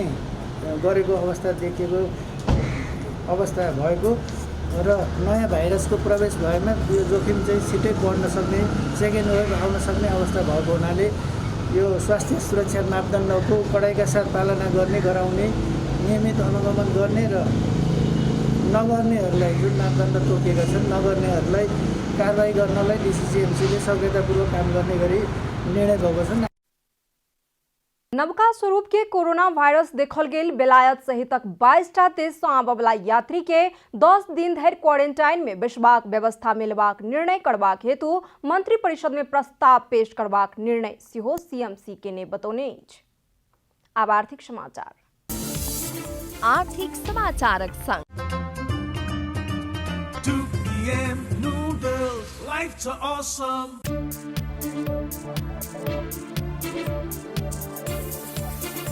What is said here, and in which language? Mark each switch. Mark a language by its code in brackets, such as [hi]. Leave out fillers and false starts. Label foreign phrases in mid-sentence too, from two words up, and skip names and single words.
[ne] गरेको अवस्था देखिएको अवस्था भएको र नयाँ भाइरसको प्रवेश भएमा यो जोखिम चाहिँ छिटै बढ्न सक्ने, [en] second wave [ne] आउन सक्ने अवस्था भएको हुनाले यो स्वास्थ्य सुरक्षा मापदण्डको कडाइका साथ पालना गर्ने, गराउने, नियमित अनुगमन गर्ने र नगर्नेहरूलाई जुन मापदण्ड तोकेका छन् नगर्नेहरूलाई कारबाही गर्नलाई DCCMCले सक्रियतापूर्वक काम गर्ने गरी निर्णय भएको छ। [mai] नवका स्वरूप के कोरोना वायरस देखल गेल बेलायत सहितक 22टा देश से आबवला यात्री के 10 दिन धरि क्वारेंटाइन में बैसबाक व्यवस्था मिलबाक निर्णय करबाक हेतु मंत्री परिषद में प्रस्ताव पेश करबाक निर्णय सेहो CMC के ने बतौने अछि। अब आर्थिक समाचारक संग [en] 2 PM noodles, life to awesome.